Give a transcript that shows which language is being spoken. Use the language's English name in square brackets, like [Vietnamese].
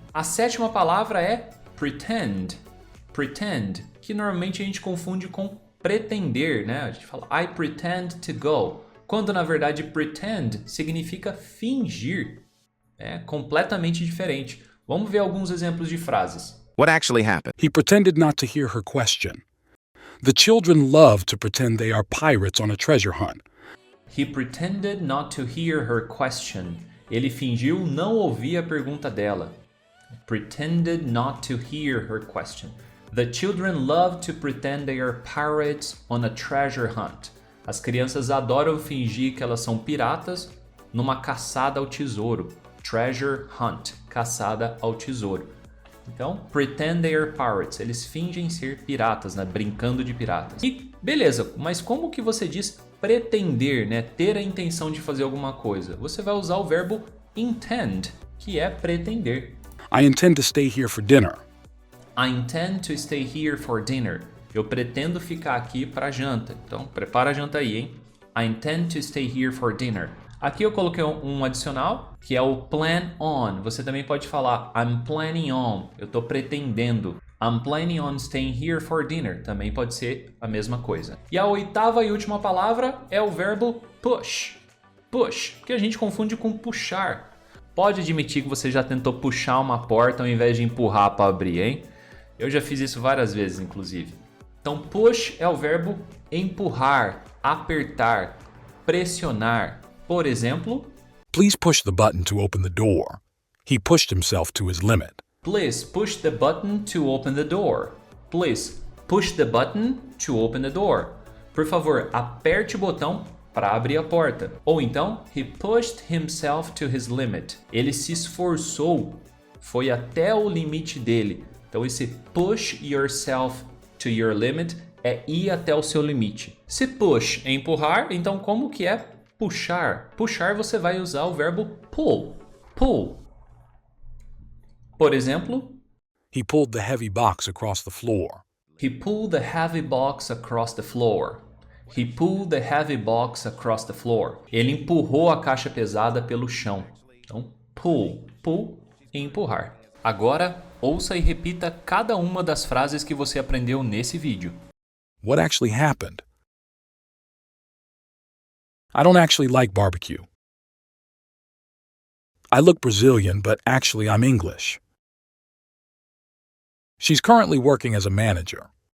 [Portuguese] A sétima palavra é pretend. Pretend, que normalmente a gente confunde com pretender, né? A gente fala [English] I pretend to go, [Portuguese] quando na verdade pretend significa fingir. É completamente diferente. Vamos ver alguns exemplos de frases. [English] What actually happened? He pretended not to hear her question. The children love to pretend they are pirates on a treasure hunt. He pretended not to hear her question. [Portuguese] Ele fingiu não ouvir a pergunta dela. [English] Pretended not to hear her question. The children love to pretend they are pirates on a treasure hunt. [Portuguese] As crianças adoram fingir que elas são piratas numa caçada ao tesouro. [English] Treasure hunt, [Portuguese] caçada ao tesouro. Então, [English] pretend they are pirates. [Portuguese] Eles fingem ser piratas, né? Brincando de piratas. E beleza, mas como que você diz pretender, né? Ter a intenção de fazer alguma coisa? Você vai usar o verbo intend, que é pretender. [English] I intend to stay here for dinner. I intend to stay here for dinner. [Portuguese] Eu pretendo ficar aqui para janta. Então, prepara a janta aí, hein? [English] I intend to stay here for dinner. [Portuguese] Aqui eu coloquei um adicional, que é o plan on. Você também pode falar [English] I'm planning on. [Portuguese] Eu estou pretendendo. [English] I'm planning on staying here for dinner. [Portuguese] Também pode ser a mesma coisa. E a oitava e última palavra é o verbo push. Push, que a gente confunde com puxar. Pode admitir que você já tentou puxar uma porta ao invés de empurrar para abrir, hein? Eu já fiz isso várias vezes, inclusive. Então, push é o verbo empurrar, apertar, pressionar. Por exemplo, [English] Please push the button to open the door. He pushed himself to his limit. please push the button to open the door. Please push the button to open the door. [Portuguese] Por favor, aperte o botão para abrir a porta. Ou então, [English] he pushed himself to his limit. [Portuguese] Ele se esforçou, foi até o limite dele. Então, esse [English] push yourself to your limit [Portuguese] é ir até o seu limite. Se push é empurrar, então como que é puxar? Puxar você vai usar o verbo pull. Pull. Por exemplo, [English] He pulled the heavy box across the floor. he pulled the heavy box across the floor. He pulled the heavy box across the floor. [Portuguese] Ele empurrou a caixa pesada pelo chão. Então, pull, pull e empurrar. Agora, ouça e repita cada uma das frases que você aprendeu nesse vídeo. [English] What actually happened? I don't actually like barbecue. I look Brazilian, but actually I'm English. She's currently working as a manager.